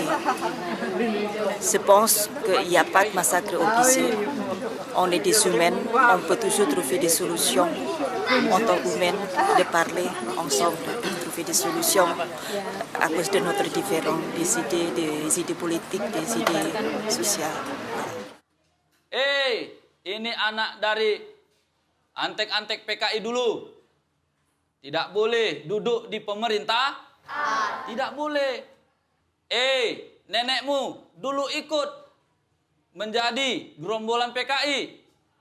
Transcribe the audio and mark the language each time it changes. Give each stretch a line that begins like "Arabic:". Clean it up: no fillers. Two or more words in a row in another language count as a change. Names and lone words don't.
French: Je pense qu'il n'y a pas de massacre obligé. On est des humains, on peut toujours trouver des solutions en tant qu'humains, de parler ensemble, de trouver des solutions à cause de notre différence, des idées politiques, des idées sociales.
Indonesian: Hey, ini anak dari antek-antek PKI dulu. Tidak boleh duduk di pemerintah? Tidak boleh. Nenekmu dulu ikut menjadi gerombolan PKI?